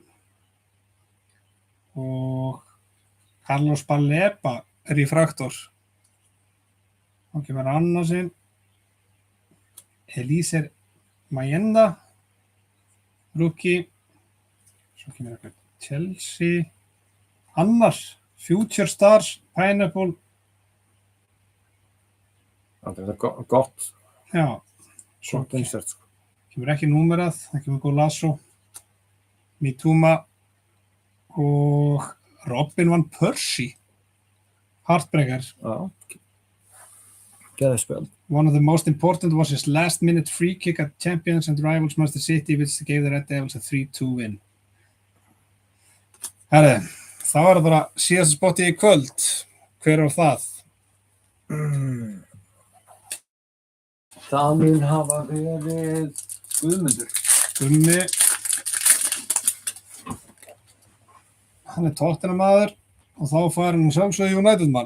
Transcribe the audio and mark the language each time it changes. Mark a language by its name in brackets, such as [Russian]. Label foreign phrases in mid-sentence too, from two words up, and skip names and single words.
[Icelandic] Og Carlos Baleba Refractor. Þá kemur annarsinn. Elíser Mayenda. Rookie. Svo kemur eitthvað Chelsea. Annars. Future Stars. Pineapple. Það er gott. Já. Gott insert, sko. Kemur ekki númerað. Það kemur Golasso. Mitoma. Og Robin van Persie. Heartbreaker. Já. Geðið spjald. [English] One of the most important was his last-minute free kick at champions and rivals Manchester City, which gave the Red Devils a 3-2 win. [Icelandic] Herri, þá er það bara síðasta spotti í kvöld. Hver var það? Það mun hafa verið Guðmundur. Gummi. Hann er Tottenham-maður og þá fær hann sjálfsögðu United-mann.